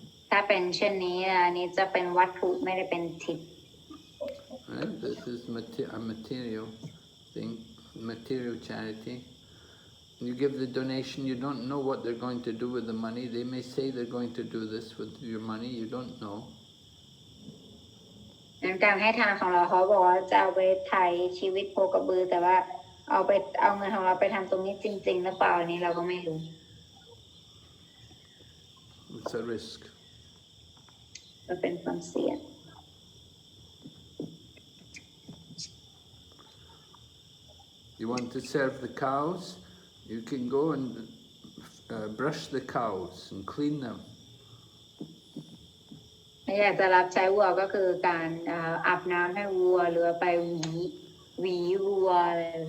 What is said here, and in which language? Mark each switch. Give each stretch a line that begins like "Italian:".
Thai: ถ้าเป็นเช่นนี้อันนี้จะเป็นวัตถุไม่ได้เป็นทิพย์
English: Right? This is a material thing, material charity. You give the donation, you don't know what they're going to do with the money. They may say they're going to do this with your money, you don't know.
Thai: การให้ทานของเราเขาบอกว่าจะเอาไปไถ่ชีวิตโคกระบือแต่ว่าเอาเงินของเราไปทำตรงนี้จริงๆหรือเปล่าอันนี้เราก็ไม่รู้
English: It's a risk.
Thai: มันเป็นความเสี่ยง
English: You want to serve the cows? You can go and brush the cows and clean them.
Thai: อยากจะรับใช้วัวก็คือการอาบน้ำให้วัวหรือไปหวีวัวอะไร